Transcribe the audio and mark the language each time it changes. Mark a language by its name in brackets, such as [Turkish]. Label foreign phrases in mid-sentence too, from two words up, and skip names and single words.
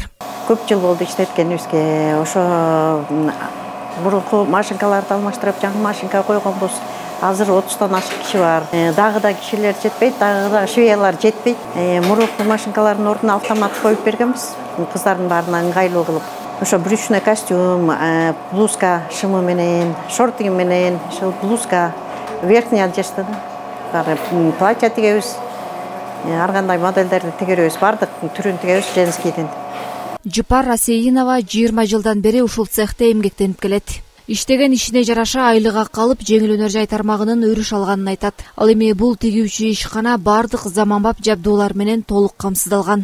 [Kyrgyz] Көп жыл болду иштеткенибизге. Ошо мурунку машинкаларды алмаштырып, жаңы машинка койгонбуз. Азыр 30-тан ашык киши бар. Дагы да кишилер жетпейт, дагы да швеялар жетпейт. Мурунку машинкалардын ордуна автомат коюп бергенбиз. Кыздардын баарына ыңгайлуу кылып. Ошо [Russian] брючный костюм, [Kyrgyz] блузка шымы менен, шорты менен, блузка, [Russian] верхняя одежда, [Kyrgyz] платье тигебиз. Ар кандай модельдерди тигеребиз, бардык түрүн тигебиз женскийдин. Жыпар Асейинова 20 жылдан бери ушул цехте эмгектенип келет. Иштеген ишине жараша айлык акы алып, жеңил өнөр жай тармагынын өрүш алганын айтат. Ал эми бул тигүүчү ишкана бардык заманбап жабдуулар менен толук камсыздалган.